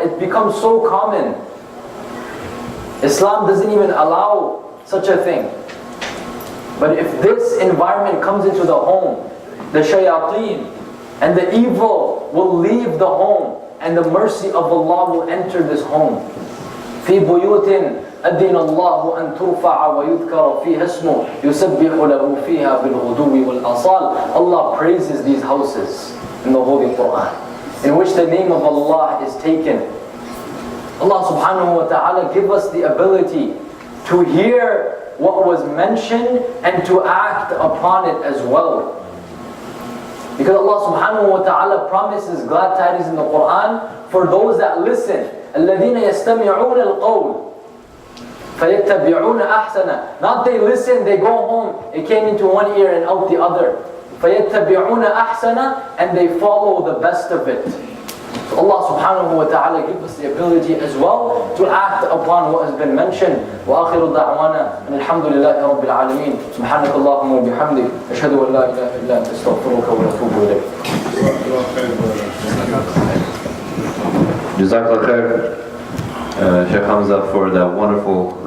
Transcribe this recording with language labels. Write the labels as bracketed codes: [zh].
[en] It becomes so common. Islam doesn't even allow such a thing. But if this environment comes into the home, the shayateen and the evil will leave the home, and the mercy of Allah will enter this home. [ar] في بيوت أذن الله أن ترفع ويذكر فيها اسمه يسبح له فيها بالغدو والآصال. [en] Allah praises these houses in the Holy Quran, in which the name of Allah is taken. Allah subhanahu wa ta'ala give us the ability to hear what was mentioned and to act upon it as well. Because Allah subhanahu wa ta'ala promises glad tidings in the Quran for those that listen. [ar] الَّذِينَ يَسْتَمِعُونَ الْقَوْلِ فَيَتَّبِعُونَ أَحْسَنَ. [en] Not they listen, they go home, it came into one ear and out the other. [ar] فَيَتَّبِعُونَ أَحْسَنَ. [en] And they follow the best of it. So Allah subhanahu wa ta'ala give us the ability as well to act upon what has been mentioned. [ar] وآخر دعوانا أن الحمد لله رب العالمين. سبحانك اللهم وبحمدك أشهد أن لا إله إلا أنت أستغفرك وأتوب إليك. [en] Jazakallah khair, Sheikh Hamza, for that wonderful